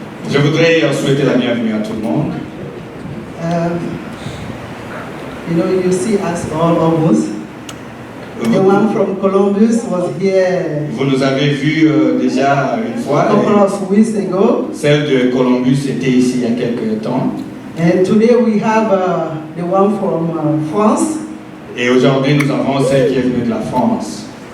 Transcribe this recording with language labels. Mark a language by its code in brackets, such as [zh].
[fr] Je voudrais souhaiter la bienvenue à tout le monde. [en] You know, you see us all almost. The one from Columbus was here [fr] Vous nous avez vus déjà une [en] a [fr] fois. [en] couple of weeks ago. [fr] Celle de Columbus était ici il y a quelques temps. [en] And today we have the one from France, [fr] Et aujourd'hui, nous avons celle qui est venue de la France.